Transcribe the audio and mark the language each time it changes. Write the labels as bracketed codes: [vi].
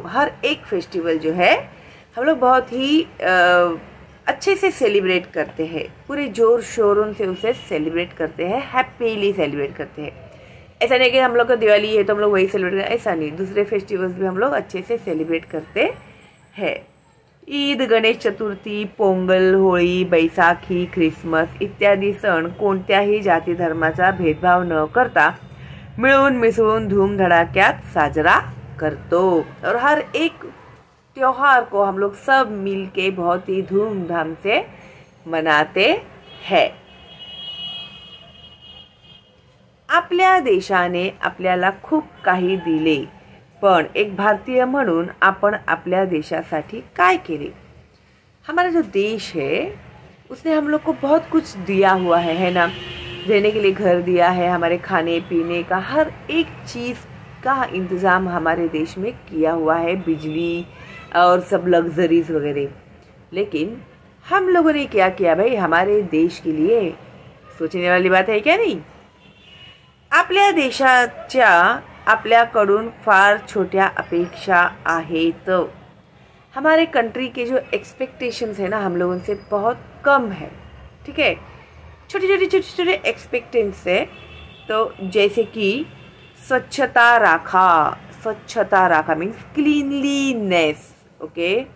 [hi] हर एक फेस्टिवल जो है हम लोग बहुत ही अच्छे से सेलिब्रेट करते हैं, पूरे जोर शोरों से उसे सेलिब्रेट करते हैं, हैप्पीली सेलिब्रेट करते हैं। ऐसा नहीं कि हम लोग का दिवाली है तो हम लोग वही सेलिब्रेट करें, ऐसा नहीं। दूसरे फेस्टिवल्स भी हम लोग अच्छे से सेलिब्रेट करते हैं। [mr] ईद, गणेश चतुर्थी, पोंगल, होळी, बैसाखी, ख्रिसमस इत्यादी सण कोणत्याही जाती धर्माचा भेदभाव न करता मिळून मिसळून धूमधड़ाक्यात साजरा करतो। [hi] और हर एक त्योहार को हम लोग सब मिलके बहुत ही धूमधाम से मनाते हैं। [mr] आपल्या देशाने आपल्याला खूप काही दिले, पण एक भारतीय म्हणून आपण आपल्या देशासाठी काय केले? [hi] हमारा जो देश है उसने हम लोग को बहुत कुछ दिया हुआ है ना। रहने के लिए घर दिया है, हमारे खाने पीने का हर एक चीज़ का इंतज़ाम हमारे देश में किया हुआ है, बिजली और सब लग्जरीज वगैरह। लेकिन हम लोगों ने क्या किया भाई हमारे देश के लिए? सोचने वाली बात है क्या नहीं? [mr] आपल्या देशाच्या आपल्याकडून फार छोट्या अपेक्षा आहेत। [hi] हमारे कंट्री के जो एक्सपेक्टेशंस है ना हम लोगों से बहुत कम है, ठीक है। छोटे छोटे एक्सपेक्टेशंस है। तो जैसे कि [mr] स्वच्छता राखा [hi] मीन्स क्लीनलीनेस, ओके।